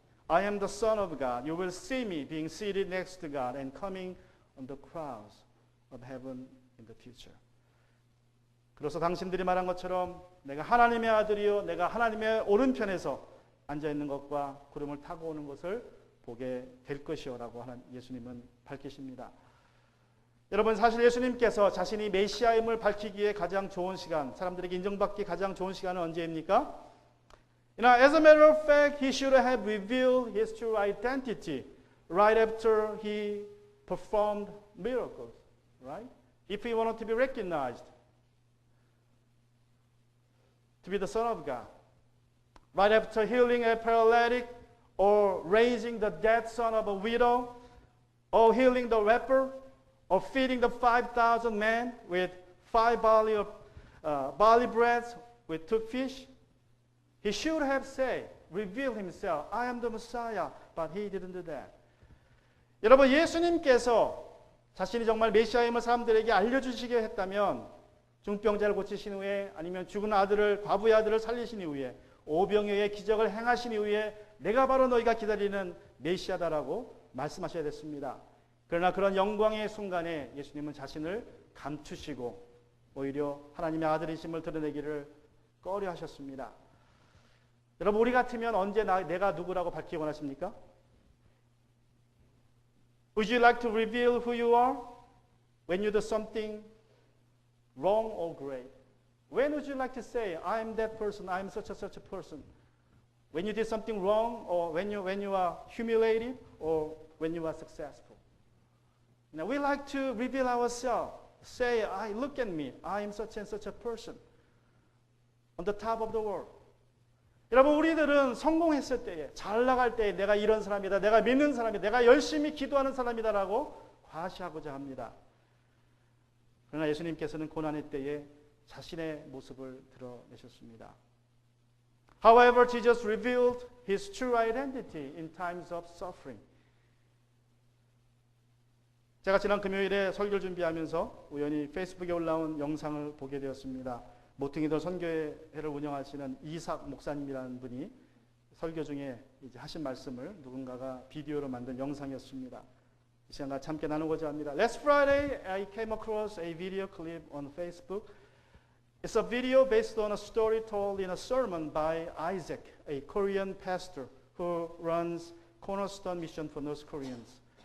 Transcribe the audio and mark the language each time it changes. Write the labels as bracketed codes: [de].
[en] I am the Son of God. You will see me being seated next to God and coming on the clouds of heaven in the future. [ko] 그래서 당신들이 말한 것처럼 내가 하나님의 아들이요 내가 하나님의 오른편에서 앉아있는 것과 구름을 타고 오는 것을 보게 될 것이요라고 예수님은 밝히십니다. 여러분, 사실 예수님께서 자신이 메시아임을 밝히기 위해 가장 좋은 시간, 사람들에게 인정받기 가장 좋은 시간은 언제입니까? [en] As a matter of fact, he should have revealed his true identity right after he performed miracles, right? If he wanted to be recognized to be the Son of God. Right after healing a paralytic, or raising the dead son of a widow, or healing the leper, or feeding the 5,000 men with 5 barley breads with 2 fish, he should have said, reveal himself, I am the Messiah, but he didn't do that. [ko] 여러분, 예수님께서 자신이 정말 메시아임을 사람들에게 알려주시게 했다면, 중병자를 고치신 후에, 아니면 죽은 아들을, 과부의 아들을 살리신 이후에, 오병이어의 기적을 행하신 이후에 내가 바로 너희가 기다리는 메시아다라고 말씀하셔야 됐습니다. 그러나 그런 영광의 순간에 예수님은 자신을 감추시고 오히려 하나님의 아들이심을 드러내기를 꺼려 하셨습니다. 여러분, 우리 같으면 언제 내가 누구라고 밝히기 원하십니까? [en] Would you like to reveal who you are when you do something wrong or great? When would you like to say, I am that person, I am such a person? When you did something wrong, or when you are humiliated, or when you are successful? Now, we like to reveal ourselves. Say, look at me, I am such and such a person. On the top of the world. [ko] 여러분, 우리들은 성공했을 때에, 잘 나갈 때에 내가 이런 사람이다, 내가 믿는 사람이다, 내가 열심히 기도하는 사람이다라고 과시하고자 합니다. 그러나 예수님께서는 고난의 때에 자신의 모습을 드러내셨습니다. [en] However, Jesus revealed his true identity in times of suffering. [ko] 제가 지난 금요일에 설교를 준비하면서 우연히 페이스북에 올라온 영상을 보게 되었습니다. 모퉁이들 선교회를 운영하시는 이삭 목사님이라는 분이 설교 중에 이제 하신 말씀을 누군가가 비디오로 만든 영상이었습니다. 이 시간 같이 함께 나누고자 합니다. [en] Last Friday, I came across a video clip on Facebook. It's a video based on a story told in a sermon by Isaac, a Korean pastor who runs Cornerstone Mission for North Koreans.